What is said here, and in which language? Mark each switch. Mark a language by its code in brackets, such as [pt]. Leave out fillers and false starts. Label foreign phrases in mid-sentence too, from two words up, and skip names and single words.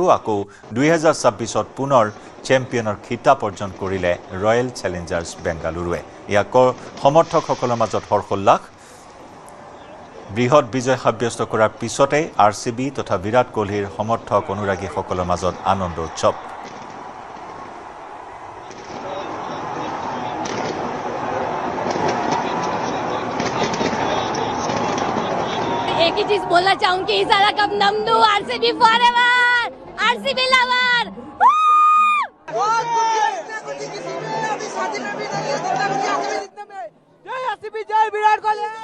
[as] আকৌ 2026 পুনৰ চেম্পিয়নৰ খিতাপ অৰ্জন কৰিলে ৰয়েল চেলেঞ্জাৰ্ছ বেংগালুৰুৱে। ইয়াক সমৰ্থকসকলৰ মাজত হৰ্ষোল্লাস। বৃহৎ বিজয় সাব্যস্ত কৰাৰ পিছতে RCB তথা বিৰাট কোহলীৰ সমৰ্থক অনুৰাগীসকলৰ মাজত আনন্দ উৎসৱ। [hi] एक ही चीज बोलना चाहूंगी, [kn] ಸಾಲ ಕಪ್ ನಮ್ ದು [hi] RCB फॉरएवर, RCB लवर। जय RCB, जय विराट कोहली।